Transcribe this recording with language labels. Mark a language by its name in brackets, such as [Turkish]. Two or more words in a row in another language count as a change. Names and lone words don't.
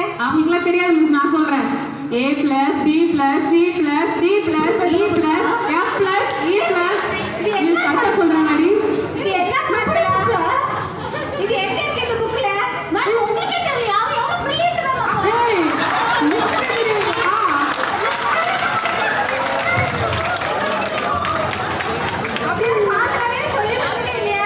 [Tamil] அவங்களுக்குலாம் தெரியாது மிஸ், நான் சொல்றேன். [English] A plus B plus C plus D plus E plus F plus E plus [Tamil] இது கரெக்டா சொல்றாங்கடி. இது என்ன பண்றீங்க? இது எங்க இருக்கு இந்த புக்ல? மேம் உங்களுக்கே தெரியல அவன் எவ்வளவு பிரில்லியன்ட் மேம். ஏய் லிஸ்ட் அப்படியே மாட்டலாவே சொல்லி கொடுக்கவே இல்லையா?